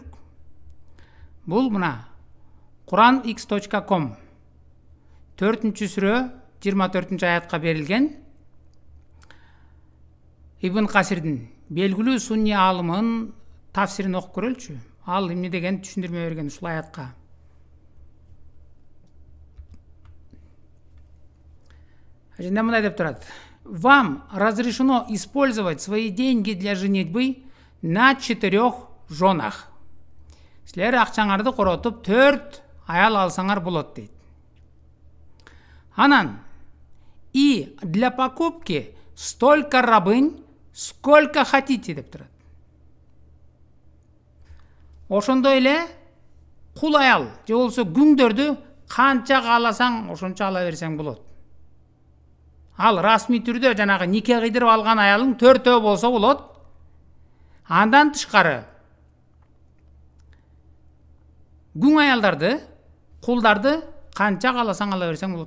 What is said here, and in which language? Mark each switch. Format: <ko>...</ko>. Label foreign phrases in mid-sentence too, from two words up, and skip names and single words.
<ky>Бул мына quranx.com 4-сүрө 24-аятка берилген Ибн Касирдин белгилүү сунни аалымынын тафсирин окуп көрөлүчү. Ал эмне деген түшүндүрмө берген ушул аятка. Ажында мындай деп турат.</ky> <ru>Вам разрешено использовать свои деньги для женитьбы на 4 женах.</ru> <ky>Силер акчаңарды коротуп 4 аял алсаңар болот дейт.</ky> <ru>Анан и для покупки столько рабынь, сколько хотите</ru> <ky>деп турат. Ошондой эле кул аял же болсо күңдөрдү канча кааласаң ошончо ала берсең болот. Ал расмий түрдө жанагы нике кыйдырып алган аялың 4 болсо болот. Андан тышкары күң аялдарды, кулдарды канча кааласаң ала берсең болот.</ky>